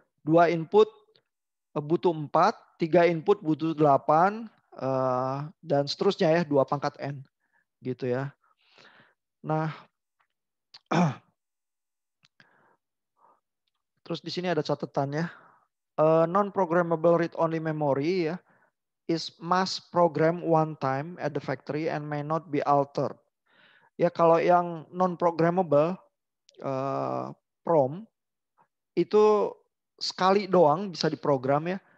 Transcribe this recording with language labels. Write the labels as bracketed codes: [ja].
[id] 2 input butuh 4, 3 input butuh 8, dan seterusnya ya, 2 pangkat N gitu ya. Nah, terus di sini ada catatannya. [en] Non-programmable read-only memory ya, is mass program one time at the factory and may not be altered. [id] Ya kalau yang non-programmable PROM itu sekali doang bisa diprogram ya.